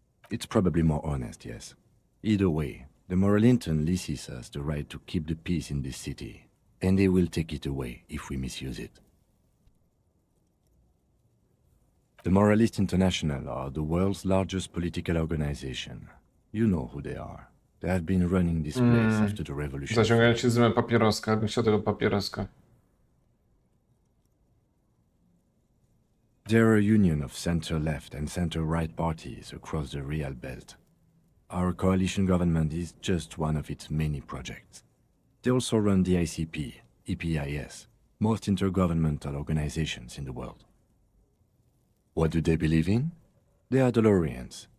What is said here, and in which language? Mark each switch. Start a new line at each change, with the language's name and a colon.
English: It's probably more honest, yes. Either way, the moral intern leases us the right to keep the peace in this city, and they will take it away if we misuse it. The Moralist International are the world's largest political organization. You know who they are. They have been running this place after the revolution.
Polish: Zaciągając się z dymem papieroska, bym chciał tego papieroska.
English: There are a union of center-left and center-right parties across the Real Belt. Our coalition government is just one of its many projects. They also run the ICP, EPIS, most intergovernmental organizations in the world. What do they believe in? They are Dolorians.